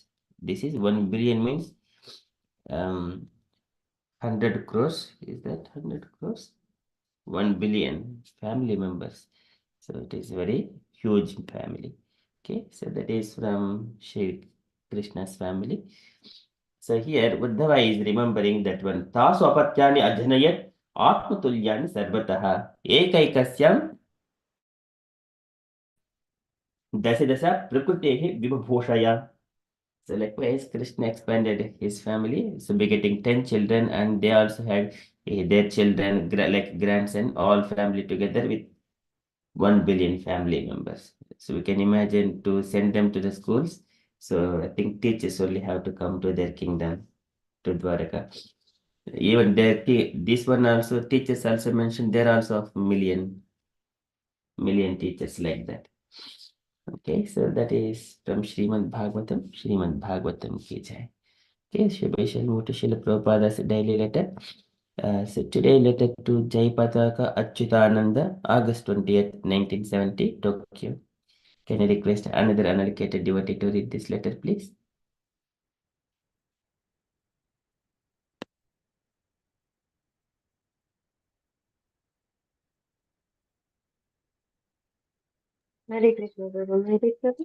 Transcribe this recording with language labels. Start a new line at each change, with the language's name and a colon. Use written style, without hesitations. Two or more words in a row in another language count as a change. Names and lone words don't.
English: This is 1 billion means 100 crores. Is that 100 crores? 1 billion family members. So it is very huge family. Okay, so that is from Shri Krishna's family. So here Uddhava is remembering that one
Sanskrit: tasu apatyani adhanayat atmatulyani sarvataha ekaikasyam dasa prakritehi vibhusaya.
English: So likewise, Krishna expanded his family, so begetting 10 children, and they also had their children, like grandson, all family together with 1 billion family members. So we can imagine to send them to the schools. So I think teachers only have to come to their kingdom, to Dwaraka. Even this one also, teachers also mentioned there are also of million teachers like that. Okay, so that is from Srimad Bhagavatam.
Hindi: Srimad Bhagavatam ki jai.
English: Okay, we shall move to Srila Prabhupada's daily letter. So today letter to Jayapataka Achyutananda, August 20th, 1970, Tokyo. Can I request another unallocated devotee to read this letter, please? Hare Krishna, Prabhu. Hare Krishna.